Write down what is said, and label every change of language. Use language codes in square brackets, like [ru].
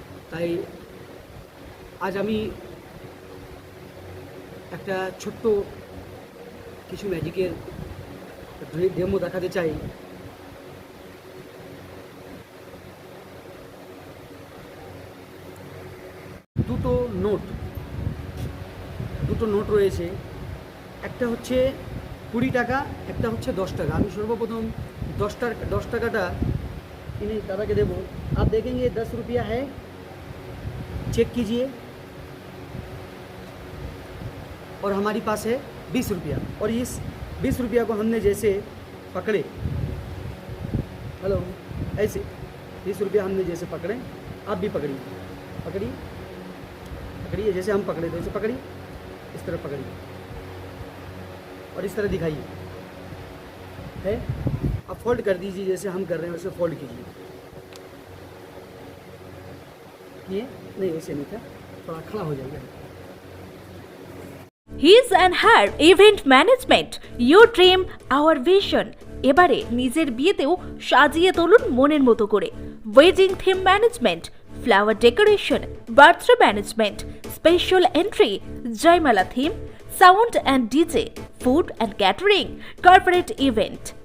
[bn] তাই আজ আমি একটা ছোট্ট কিছু ম্যাজিকের ডেমো দেখাতে চাই। দুটো নোট রয়েছে, একটা হচ্ছে 20 টাকা, একটা হচ্ছে 10 টাকা। আমি সর্বপ্রথম 10 টাকাটা [hi] इन्हें दादा के देवो। आप देखेंगे 10 रुपया है, चेक कीजिए। और हमारी पास है 20 रुपया, और इस 20 रुपया को हमने जैसे पकड़े, हेलो, ऐसे 20 रुपया हमने जैसे पकड़े, आप भी पकड़िए, जैसे हम पकड़े थे वैसे पकड़िए, इस तरह पकड़िए और इस तरह दिखाइए, है। अब फोल्ड कर दीजिए, जैसे हम कर रहे हैं वैसे फोल्ड कीजिए। ये नहीं, वैसे नहीं था, थोड़ा खड़ा हो जाएगा। [en] His and Her Event Management, your dream, our vision। [bn] এবারে নিজের বিয়েতেও সাজিয়ে তুলুন মনের মতো করে। [en] wedding theme management, flower decoration, birthday management, special entry, Jaimala theme, sound and DJ, food and catering, corporate event.